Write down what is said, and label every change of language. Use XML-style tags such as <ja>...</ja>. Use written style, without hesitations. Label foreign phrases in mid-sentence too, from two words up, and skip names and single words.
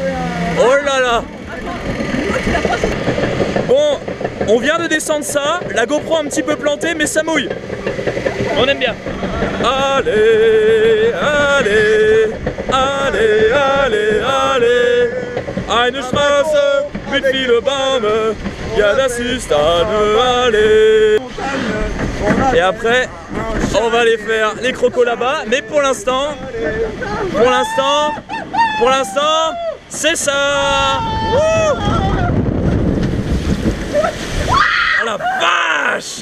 <fr>Oh là là. Bon, on vient de descendre ça, la GoPro un petit peu plantée mais ça mouille. On aime bien. Allez, allez, allez, allez, allez.</fr> <de>Eine Straße mit vielen Bäumen, ja das ist eine Allee.</de> <fr>Et après, on va aller faire les crocos là-bas, mais pour l'instant, c'est ça. Oh la vache!</fr>